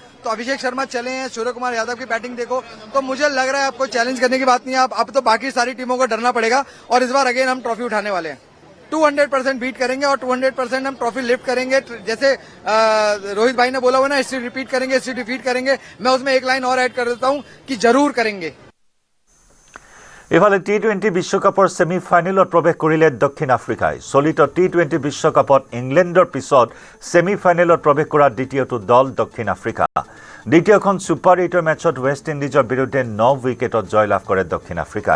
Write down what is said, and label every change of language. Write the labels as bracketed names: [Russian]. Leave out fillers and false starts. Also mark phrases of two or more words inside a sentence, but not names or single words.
[Hindi] तो अभिषेक शर्मा चले हैं, सूर्यकुमार यादव की बैटिंग देखो, तो मुझे लग रहा है आपको चैलेंज करने की बात नहीं है। अब तो बाकी सारी टीमों को डरना पड़ेगा और इस बार अगेन हम ट्रॉफी उठाने वाले हैं। 200% बीट करेंगे और 200% हम ट्रॉफी लिफ्ट करेंगे। जैसे रोहित भाई ने बोला हुआ ना, हिस्ट्री रिपीट करेंगे, हिस्ट्री डिफीट करेंगे, मैं उसमें एक लाइन और ऐड कर देता हूं कि जरूर करेंगे। [Assamese] ইফালে T20 বিশ্বকাপৰ ছেমি ফাইনেলত প্ৰৱেশ কৰিলে দক্ষিণ আফ্ৰিকাই। চলিত T20 বিশ্বকাপত ইংলেণ্ডৰ পিছত ছেমি ফাইনেলত প্ৰৱেশ কৰা দ্বিতীয়টো দল দক্ষিণ আফ্ৰিকা। দ্বিতীয়খন ছুপাৰ 8ৰ মেচত ৱেষ্ট ইণ্ডিজৰ বিৰুদ্ধে 9 উইকেটত জয়লাভ কৰে দক্ষিণ আফ্ৰিকাই।